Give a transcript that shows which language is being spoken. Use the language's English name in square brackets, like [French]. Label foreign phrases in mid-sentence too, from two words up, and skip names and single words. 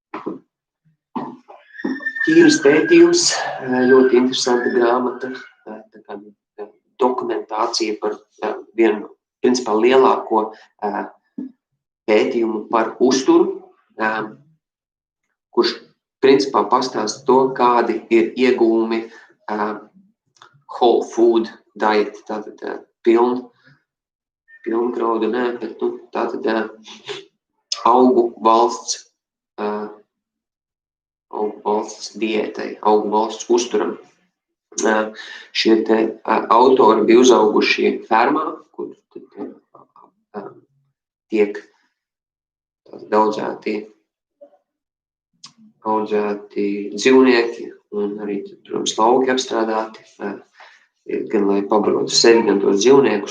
[Latvian] Ķīnas pētījums, ļoti interesanta grāmata, tā kā dokumentācija par vienu, principā, lielāko pētījumu par uzturu, kurš, principā, pastāsta to, kādi ir iegūmi [English] whole food diet, [Latvian] tātad pilngraudu, bet tātad augu valsts diētai, augu valsts uzturam. Šie te autori bija uzauguši fermā, kur tiek audzēti dzīvnieki un arī, protams, lauki apstrādāti, gan lai pabarotu sevi, gan tos dzīvniekus.